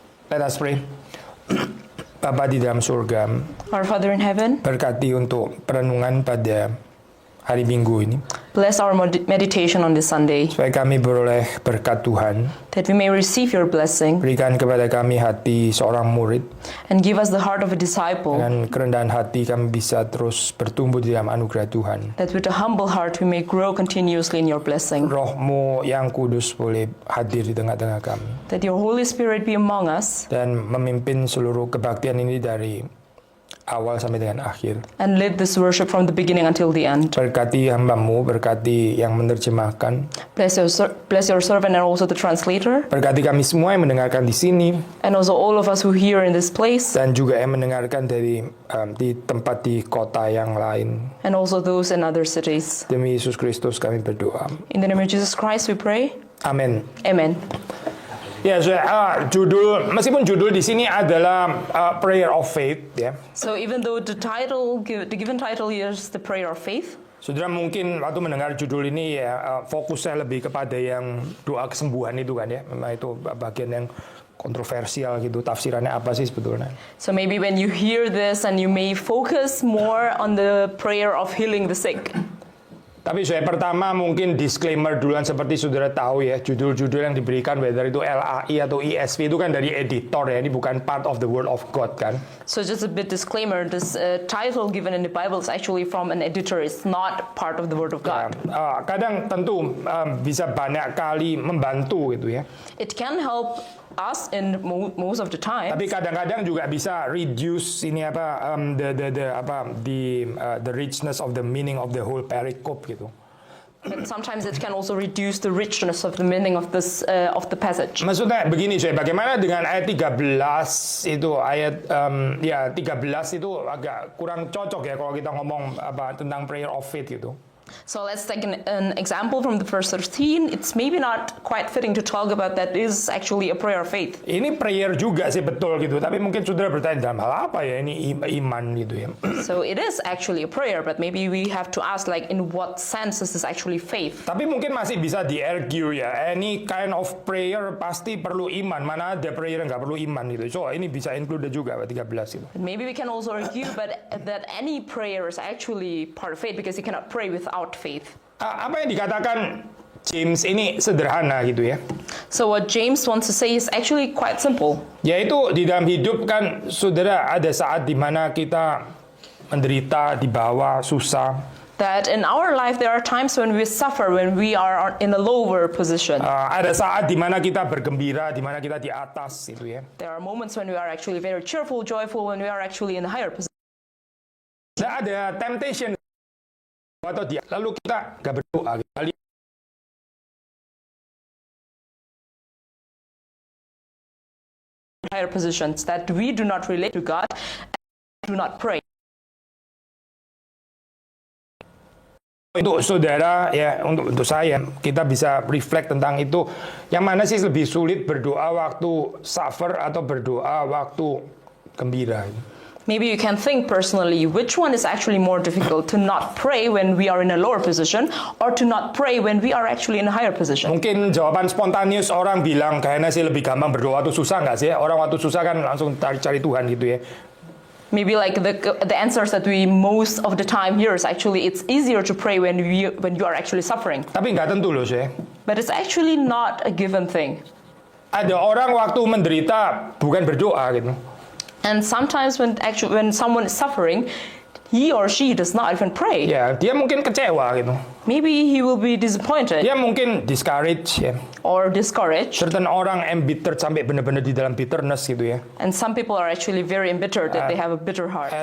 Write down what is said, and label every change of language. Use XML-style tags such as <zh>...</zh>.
<en>Let us pray.</en> <id>Bapa di dalam surga,</id> <en>Our Father in heaven,</en> <id>berkati untuk perenungan pada hari Minggu ini,</id> <en>bless our meditation on this Sunday,</en> <id>supaya kami beroleh berkat Tuhan.</id> <en>that we may receive your blessing</en> <id>Berikan kepada kami hati seorang murid,</id> <en>and give us the heart of a disciple,</en> <id>dengan kerendahan hati kami bisa terus bertumbuh di dalam anugerah Tuhan.</id> <en>that with a humble heart we may grow continuously in your blessing,</en> <id>Roh-Mu yang kudus boleh hadir di tengah-tengah kami</id> <en>that your Holy Spirit be among us</en> <id>dan memimpin seluruh kebaktian ini dari awal sampai dengan akhir.</id> <en>and lead this worship from the beginning until the end.</en> <id>Berkati hambamu, berkati yang menerjemahkan,</id> <en>Bless your servant and also the translator,</en> <id>berkati kami semua yang mendengarkan di sini,</id> <en>and also all of us who hear in this place,</en> <id>dan juga yang mendengarkan dari di tempat di kota yang lain.</id> <en>and also those in other cities.</en> <id>Demi Yesus Kristus kami berdoa.</id> <en>In the name of Jesus Christ we pray.</en> <id>Amin.</id> <en>Amen.</en> <id>Ya, meskipun judul di sini adalah Prayer of Faith, ya.</id> <en>So even though the given title here is the prayer of faith,</en> <id>Saudara mungkin waktu mendengar judul ini ya fokusnya lebih kepada yang doa kesembuhan itu kan ya. Memang itu bagian yang kontroversial gitu. Tafsirannya apa sih sebetulnya?</id> <en>so maybe when you hear this and you may focus more on the prayer of healing the sick.</en> <id>Tapi saya pertama mungkin disclaimer duluan seperti saudara tahu ya, judul-judul yang diberikan whether itu LAI atau ESV itu kan dari editor ya, ini bukan</id> <en>part of the word of God</en> <id>kan.</id> <en>So just a bit disclaimer, this title given in the Bible is actually from an editor. It's not part of the Word of God.</en> <id>Kadang tentu bisa banyak kali membantu gitu ya.</id> <en>It can help us in most of the time.</en> <id>Tapi kadang-kadang juga bisa reduce ini apa</id> <en>the richness of the meaning of the whole pericope</en> <id>gitu.</id> <en>But sometimes it can also reduce the richness of the meaning of this of the passage.</en> <id>Maksudnya begini saya, bagaimana dengan ayat 13 itu ayat 13 itu agak kurang cocok ya kalau kita ngomong tentang</id> <en>prayer of faith</en> <id>gitu.</id> <en>So let's take an example from the verse 13. It's maybe not quite fitting to talk about that is actually a prayer of faith.</en> <id>Ini prayer juga sih betul gitu, tapi mungkin saudara bertanya dalam hal apa ya ini iman gitu ya.</id> <en>So it is actually a prayer, but maybe we have to ask like in what sense is this actually faith?</en> <id>Tapi mungkin masih bisa di-argue ya,</id> <en>any kind of prayer</en> <id>pasti perlu iman, mana ada prayer yang nggak perlu iman gitu. So ini bisa include juga 13 itu.</id> <en>But maybe we can also argue but that any prayer is actually part of faith because you cannot pray without faith.</en> <id>Apa yang dikatakan James ini sederhana gitu ya.</id> <en>So what James wants to say is actually quite simple.</en> <id>Yaitu di dalam hidup kan saudara ada saat di mana kita menderita, di bawah, susah.</id> <en>That in our life there are times when we suffer, when we are in a lower position.</en> <id>Ada saat di mana kita bergembira, di mana kita di atas gitu ya.</id> <en>There are moments when we are actually very cheerful, joyful, when we are actually in a higher position.</en> <id>Dan ada temptation atau dia lalu kita nggak berdoa gitu.</id> <en>Higher positions that we do not relate to God and do not pray.</en> <id>Untuk saudara ya, untuk saya kita bisa reflect tentang itu. Yang mana sih lebih sulit, berdoa waktu suffer atau berdoa waktu gembira?</id> <en>Maybe you can think personally which one is actually more difficult, to not pray when we are in a lower position or to not pray when we are actually in a higher position.</en> <id>Mungkin jawaban spontaneous orang bilang kayaknya sih lebih gampang berdoa waktu susah nggak sih? Orang waktu susah kan langsung cari Tuhan gitu ya.</id> <en>Maybe like the answers that we most of the time hear is actually it's easier to pray when you are actually suffering.</en> <id>Tapi nggak tentu loh sih.</id> <en>But it's actually not a given thing.</en> <id>Ada orang waktu menderita bukan berdoa gitu.</id> <en>And sometimes when someone is suffering, he or she does not even pray.</en> <id>Ya, dia mungkin kecewa gitu.</id> <en>Maybe he will be disappointed</en> <id>Dia mungkin discouraged ya.</id> <en>or discouraged.</en> <id>Certain orang embittered sampai benar-benar di dalam bitterness gitu ya.</id> <en>And some people are actually very embittered that they have a bitter heart.</en>